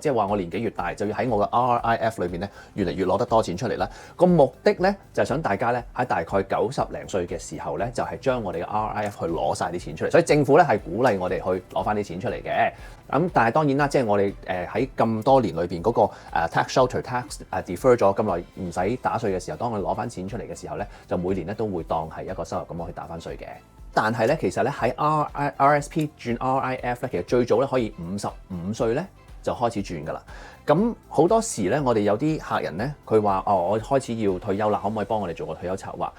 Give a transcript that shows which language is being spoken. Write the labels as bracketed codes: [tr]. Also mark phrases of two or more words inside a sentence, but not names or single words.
[yue] 即係話我年紀越大，就要喺我嘅 RRIF 裏邊咧，越嚟越攞得多錢出嚟啦。個目的咧就係想大家咧喺大概90零歲嘅時候咧，就係將我哋嘅 RRIF 去攞晒啲錢出嚟。所以政府咧係鼓勵我哋去攞翻啲錢出嚟嘅。咁但係當然啦，即係我哋喺咁多年裏邊嗰個 [en] tax shelter tax defer [yue] 咗咁耐唔使打稅嘅時候，當我哋攞翻錢出嚟嘅時候咧，就每年咧都會當係一個收入咁樣去打翻稅嘅。但係咧，其實咧喺 RSP 轉 RIF 咧，其實最早咧可以55歲咧就開始轉㗎啦。咁好多時咧，我哋有啲客人咧，佢話我開始要退休啦，可唔可以幫我哋做個退休策劃？